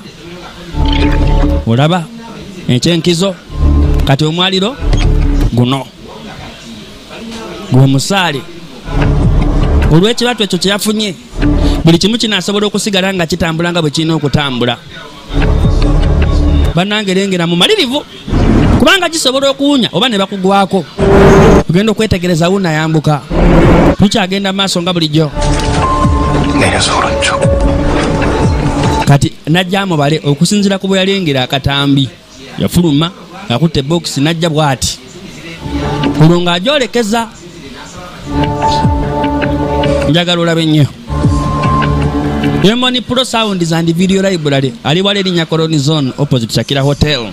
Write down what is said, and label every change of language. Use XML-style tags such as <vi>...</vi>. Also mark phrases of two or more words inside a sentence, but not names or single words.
<lg>olaba ekyenkizo kati omwaliro guno gwe musaale olw'ekibatu ekyo kye yafunye buli kimu kinaasobola okusigala nga kitambula nga bwe kirina okutambula. bannange lengera mu malirivu kubanga kisobola okuwunya oba ne bakugwako. ogenda okwetegereza wuna yambuka tukyagenda maaso nga bulijjo.</lg> <ko>내려서 오른쪽.</ko> <lg>kati najja amubale okusinziira ku bwe yalengera akatambi yafuluma akutte bokisi najja bw'ati olwo ng'agyolekeza. njagala olabe nnyo Yemoni Pro Sounds and Video Library ali wale erinnya Colony Zone opposite Shakira Hotel.</lg>